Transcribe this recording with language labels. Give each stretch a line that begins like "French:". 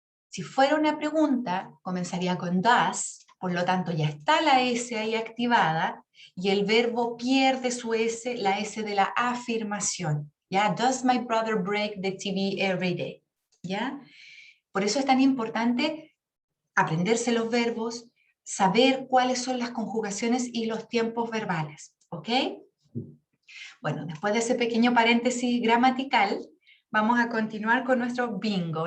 Spanish: Si fuera una pregunta, comenzaría con does, por lo tanto ya está la S ahí activada y el verbo pierde su S, la S de la afirmación. ¿Ya?
English: Does my brother break the TV every day?
Spanish: ¿Ya? Por eso es tan importante aprenderse los verbos, saber cuáles son las conjugaciones y los tiempos verbales. ¿Ok? Bueno, después de ese pequeño paréntesis gramatical, vamos a continuar con nuestro bingo.